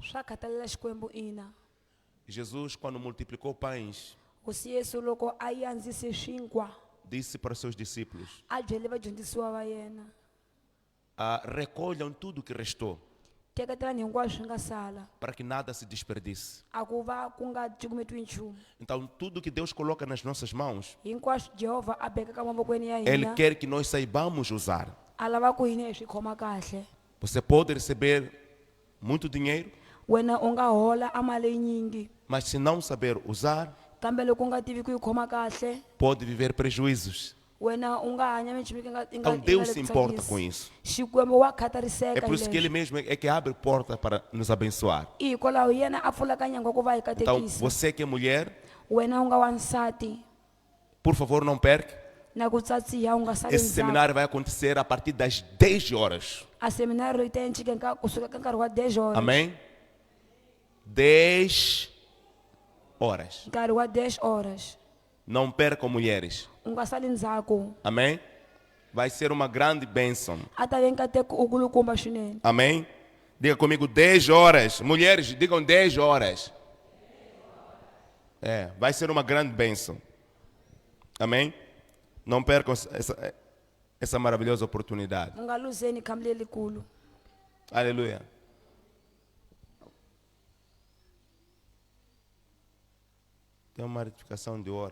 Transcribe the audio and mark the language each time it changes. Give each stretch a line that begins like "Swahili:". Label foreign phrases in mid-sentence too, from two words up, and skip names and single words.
Portuguese: Jesus, quando multiplicou pães, disse para os seus discípulos: recolham tudo que restou, para que nada se desperdice. Então, tudo que Deus coloca nas nossas mãos, Ele quer que nós saibamos usar. Você pode receber muito dinheiro,
Tsonga: wena u nga hola a mali yinyingi
Portuguese: mas se não saber usar,
Tsonga: kambe loko u nga tivi ku yi khoma kahle
Portuguese: pode viver prejuízos.
Tsonga: wena u nga hanya minchumu yi nga
Portuguese: Então Deus se importa com isso.
Tsonga: Xikwembu wa
Portuguese: É
Tsonga: khatariseka
Portuguese: por isso que Ele mesmo é que abre porta para nos abençoar.
Tsonga: i hikwalaho yena a pfulaka nyangwa ku va hi
Portuguese: Então,
Tsonga: katekisa
Portuguese: você que é mulher,
Tsonga: wena u nga wansati
Portuguese: por favor, não perca.
Tsonga: na ku tsatsiha u nga sali
Portuguese: Esse
Tsonga: ndzhaku
Portuguese: seminário vai acontecer a partir das 10 horas.
Tsonga: a seminari yi ta encike kusuka ka nkarhi wa 10 horas
Portuguese: Amém? 10 horas.
Tsonga: nkarhi wa 10 horas
Portuguese: Não percam, mulheres.
Tsonga: u nga sali ndzhaku
Portuguese: Amém? Vai ser uma grande bênção.
Tsonga: a ta ve nkateko u kulukumba swinene
Portuguese: Amém? Diga comigo 10 horas. Mulheres, digam 10 horas. É, vai ser uma grande bênção. Amém? Não percam essa maravilhosa oportunidade. u nga luzeni khambi lelikulu Aleluia. Tem uma retificação de hora.